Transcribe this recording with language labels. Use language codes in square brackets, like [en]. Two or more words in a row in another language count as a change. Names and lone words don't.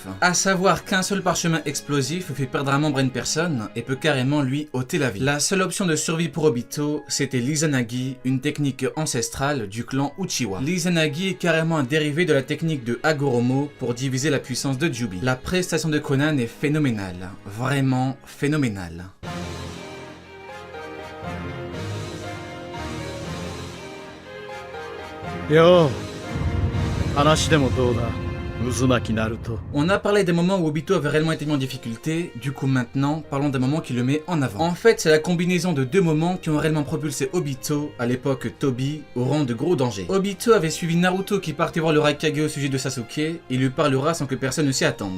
[fr] À savoir qu'un seul parchemin explosif fait perdre un membre à une personne et peut carrément lui ôter la vie. La seule option de survie pour Obito, c'était l'Izanagi, une technique ancestrale du clan Uchiwa. L'Izanagi est carrément un dérivé de la technique de Hagoromo pour diviser la puissance de Jubi. La prestation de Konan est phénoménale, vraiment phénoménale. [ja] Yo, 話でもどうだ。 [fr] On a parlé des moments où Obito avait réellement été mis en difficulté, du coup maintenant, parlons d'un moment qui le met en avant. En fait, c'est la combinaison de deux moments qui ont réellement propulsé Obito, à l'époque Tobi, au rang de gros danger. Obito avait suivi Naruto qui partait voir le Raikage au sujet de Sasuke, et lui parlera sans que personne ne s'y attende.